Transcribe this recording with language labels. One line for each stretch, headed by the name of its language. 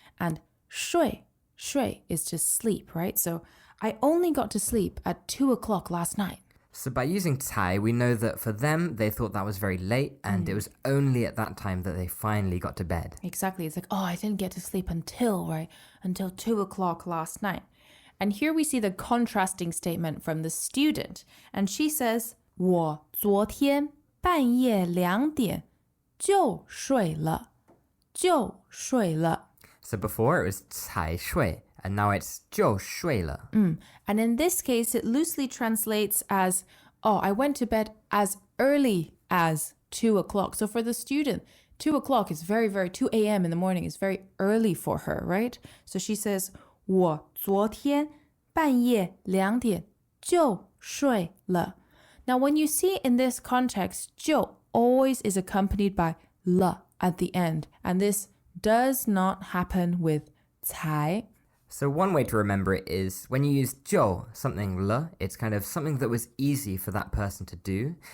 English: And 睡 is to sleep, right? So I only got to sleep at 2 o'clock last night. So by using 才, we know that for them, they thought that was very late, and it was only at that time that they finally got to bed. Exactly. It's like, oh, I didn't get to sleep until 2 o'clock last night. And here we see the contrasting statement from the student. And she says,
Chinese: 我昨天半夜2点就睡了.
English: So before it was 才睡, and now it's 就睡了. And in this case, it loosely translates as, oh, I went to bed as early as 2 o'clock. So for the student, 2 o'clock is very, 2 a.m. in the morning is very early for her, right? So she says,
Chinese: 我昨天半夜2点就睡了.
English: Now, when you see in this context, 就 always is accompanied by 了 at the end. And this does not happen with 才. So one way to remember it is when you use 就, something 了, it's kind of something that was easy for that person to do.